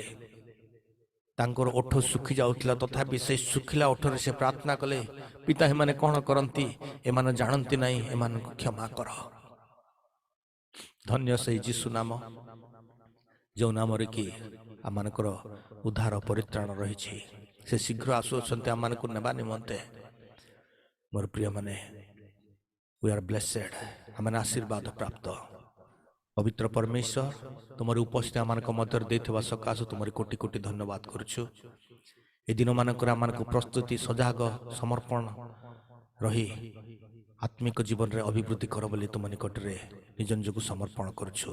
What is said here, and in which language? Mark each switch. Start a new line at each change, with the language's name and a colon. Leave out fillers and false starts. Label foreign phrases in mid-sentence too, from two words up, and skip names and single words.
Odia: ତାଙ୍କର ଓଠ ଶୁଖି ଯାଉଥିଲା, ତଥାପି ସେ ଶୁଖିଲା ଓଠରେ ସେ ପ୍ରାର୍ଥନା କଲେ, ପିତା ଏମାନେ କ'ଣ କରନ୍ତି, ଏମାନେ ଜାଣନ୍ତି ନାହିଁ, ଏମାନଙ୍କୁ କ୍ଷମା କର। ଧନ୍ୟ ସେହି ଯୀଶୁ ନାମ, ଯେଉଁ ନାମରେ କି ଆମମାନଙ୍କର ଉଦ୍ଧାର ପରିତ୍ରାଣ ରହିଛି। ସେ ଶୀଘ୍ର ଆସୁଅଛନ୍ତି ଆମମାନଙ୍କୁ ନେବା ନିମନ୍ତେ। ମୋର ପ୍ରିୟମାନେ,
English: we are blessed,
Odia: ଆମେ ଆଶୀର୍ବାଦ ପ୍ରାପ୍ତ। ପବିତ୍ର ପରମେଶ୍ୱର, ତୁମର ଉପସ୍ଥିତି ଆମମାନଙ୍କ ମଧ୍ୟରେ ଦେଇଥିବା ସକାଶୁ ତୁମର କୋଟି କୋଟି ଧନ୍ୟବାଦ କରୁଛୁ। ଏ ଦିନମାନଙ୍କରେ ଆମମାନଙ୍କୁ ପ୍ରସ୍ତୁତି, ସଜାଗ, ସମର୍ପଣ ରହି ଆତ୍ମିକ ଜୀବନରେ ଅଭିବୃଦ୍ଧି କର ବୋଲି ତୁମ ନିକଟରେ ନିଜ ନିଜକୁ ସମର୍ପଣ କରୁଛୁ।